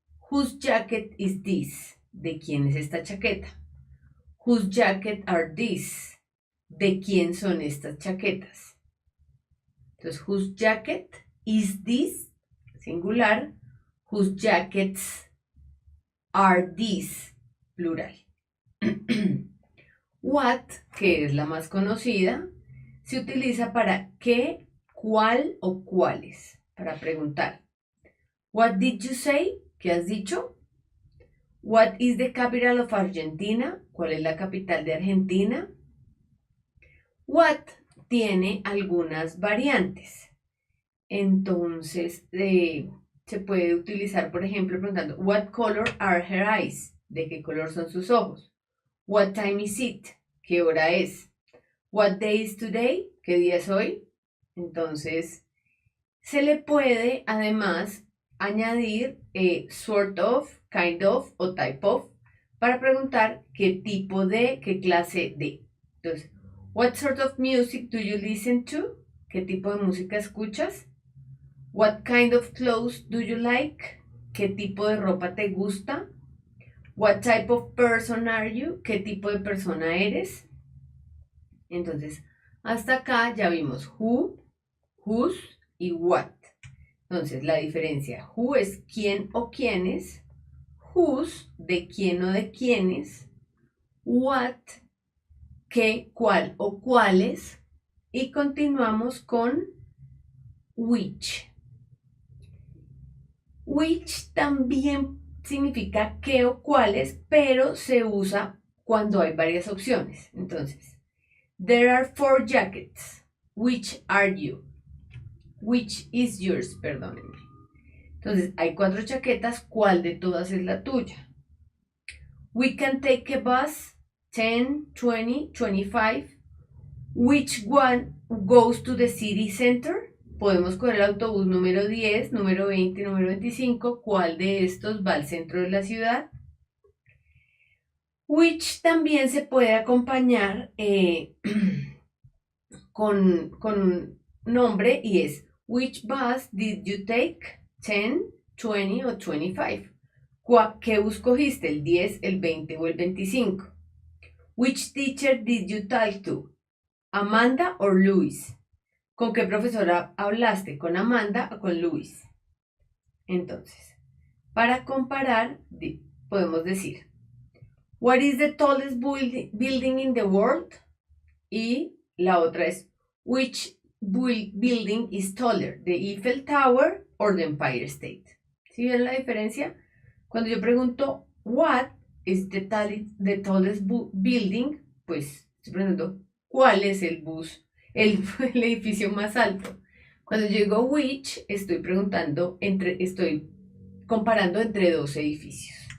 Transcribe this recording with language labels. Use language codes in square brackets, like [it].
[en] Whose jacket is this? [es] ¿De quién es esta chaqueta? [en] Whose jacket are these? [es] ¿De quién son estas chaquetas? Entonces, [en] whose jacket is this? Singular. Whose jackets are these? Plural. [es] What, que es la más conocida, se utiliza para qué, cuál o cuáles, para preguntar. [en] What did you say? [es] ¿Qué has dicho? [en] What is the capital of Argentina? [es] ¿Cuál es la capital de Argentina? What tiene algunas variantes. Entonces, se puede utilizar, por ejemplo, preguntando, [en] what color are her eyes? [es] ¿De qué color son sus ojos? [en] What time is it? [es] ¿Qué hora es? [en] What day is today? [es] ¿Qué día es hoy? Entonces, se le puede además añadir [en] sort of, kind of o type of [es] para preguntar qué tipo de, qué clase de. Entonces, [en] what sort of music do you listen to? [es] ¿Qué tipo de música escuchas? [en] What kind of clothes do you like? [es] ¿Qué tipo de ropa te gusta? [en] What type of person are you? [es] ¿Qué tipo de persona eres? Entonces, hasta acá ya vimos who, whose y what. Entonces, la diferencia, who es quién o quiénes, whose, de quién o de quiénes, what, qué, cuál o cuáles, y continuamos con which. Which también significa qué o cuáles, pero se usa cuando hay varias opciones. Entonces, [en] there are 4 jackets. Which are you? Which is yours? [es] Perdónenme. Entonces, hay 4 chaquetas. ¿Cuál de todas es la tuya? [en] We can take a bus. 10, 20, 25. Which one goes to the city center? [es] Podemos coger el autobús número 10, número 20, número 25. ¿Cuál de estos va al centro de la ciudad? Which también se puede acompañar con un nombre y es [en] which bus did you take? [es] 10, 20 o 25. ¿Qué bus cogiste? ¿El 10, el 20 o el 25? [en] Which teacher did you talk to? Amanda or Luis. [es] ¿Con qué profesora hablaste? ¿Con Amanda o con Luis? Entonces, para comparar, podemos decir, [en] what is the tallest building in the world? [es] Y la otra es, [en] which building is taller, the Eiffel Tower or the Empire State? [es] ¿Sí ven la diferencia? Cuando yo pregunto what, [en] is the tallest building? [es] Pues estoy preguntando cuál es el el edificio más alto. Cuando yo digo which, estoy estoy comparando entre dos edificios.